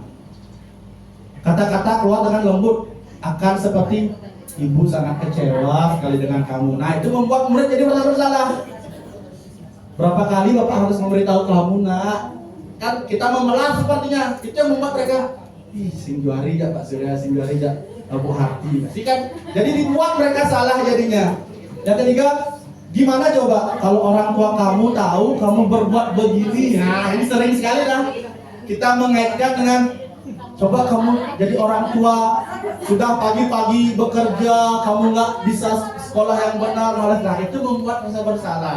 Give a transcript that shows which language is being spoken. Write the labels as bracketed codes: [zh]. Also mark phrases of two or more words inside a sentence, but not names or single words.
[id] Kata-kata keluar dengan lembut akan seperti ibu sangat kecewa sekali dengan kamu. Nah, itu membuat murid jadi merasa bersalah. Berapa kali Bapak harus memberitahu kamu, nak? Kan kita memelas sepertinya. Itu yang membuat mereka, [su] sing juari ya Pak Surya, sing juari ya Bu Hati. [id] Pasti kan jadi dibuat mereka salah jadinya. Yang ketiga, gimana coba kalau orang tua kamu tahu kamu berbuat begini? Nah, ini sering sekali lah kita mengaitkan dengan coba kamu jadi orang tua sudah pagi-pagi bekerja, kamu nggak bisa sekolah yang benar, malah nah itu membuat rasa bersalah.